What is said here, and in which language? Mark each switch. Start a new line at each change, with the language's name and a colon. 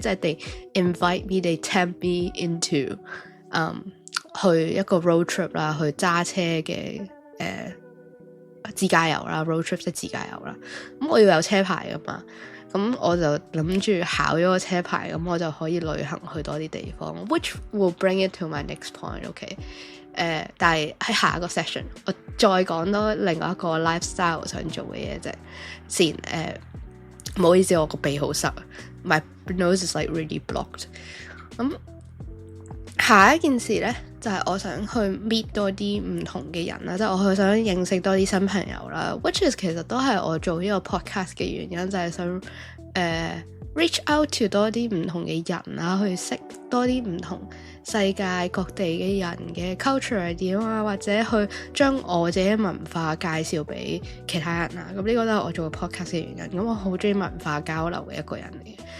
Cantonese: 即係
English: they invite me, they tempt me into
Cantonese: 去一個 road trip 啦，去揸車嘅自駕遊啦 ，road trip 即係自駕遊啦。咁我要有車牌噶嘛。咁我就諗住考咗個車牌，咁我就可以旅行去多啲地方。
English: Which will bring it to my next point，OK？
Cantonese: 但係喺下一個 session， 我再講多另外一個 lifestyle 想做嘅嘢啫。先唔好意思，我個鼻好塞，
English: my nose is like really blocked。
Cantonese: 咁下一件事呢，就係我想去 meet 多啲唔同嘅人啦，即係我去想認識多啲新朋友啦。 Which is 其實都係我做呢個 podcast 嘅原因，就係想reach out to 多啲唔同嘅人啦，去識多啲唔同世界各地嘅人嘅 culture 係點啊，或者去將我自己嘅文化介紹俾其他人啊。咁呢個都係我做 podcast 嘅原因。咁我好中意文化交流嘅一個人嚟嘅。